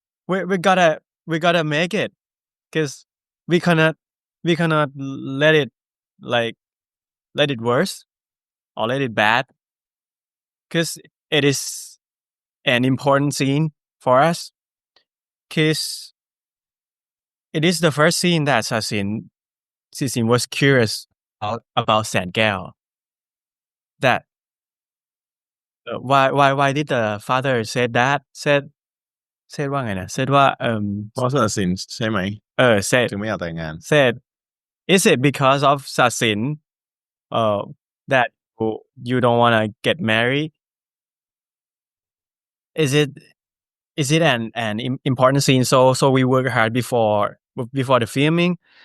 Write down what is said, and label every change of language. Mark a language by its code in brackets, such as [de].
[en] We gotta make it, because we cannot let it worse or let it bad, because it is an important scene for us, because it is the first scene that Sasin was curious about Saenkaew. That why did the father said that? Said [th] ว่าไงนะ [en] said [th] ว่า เพราะศาสินใช่ไหม [en] said [th] ถึงไม่อยากแต่งงาน [en] said, is it because of Sasin that you don't want to get married? Is it an important scene? So we work hard before the filming.